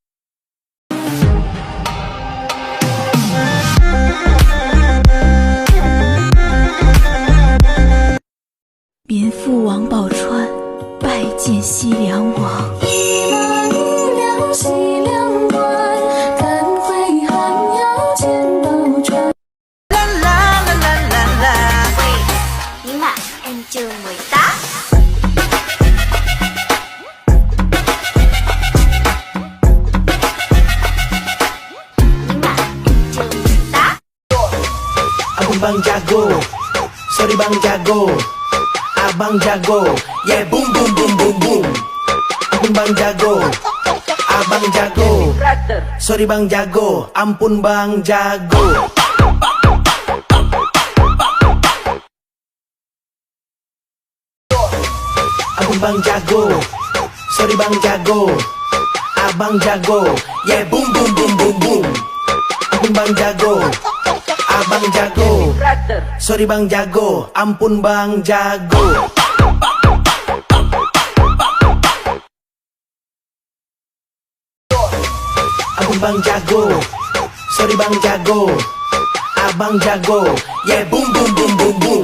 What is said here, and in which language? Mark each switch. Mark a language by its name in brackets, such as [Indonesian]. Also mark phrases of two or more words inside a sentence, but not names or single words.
[Chinese] 民妇王宝钏拜见西凉王。一马一两西凉关，赶回寒窑见宝钏。啦啦啦啦啦啦！喂，尼玛 [Vietnamese] em chưa 18。 [Indonesian] Abang bang jago, sorry bang jago, abang jago, [English] yeah boom boom boom boom boom. [Indonesian] Abang bang jago, abang jago, sorry bang jago, ampun bang jago. Abang bang jago, sorry bang jago, abang jago, [English] yeah boom boom boom boom boom. [Indonesian] Abang bang jago. Abang jago, sorry bang jago, ampun bang jago. Abang bang jago, sorry bang jago, abang jago, [English] yeah boom boom boom boom boom.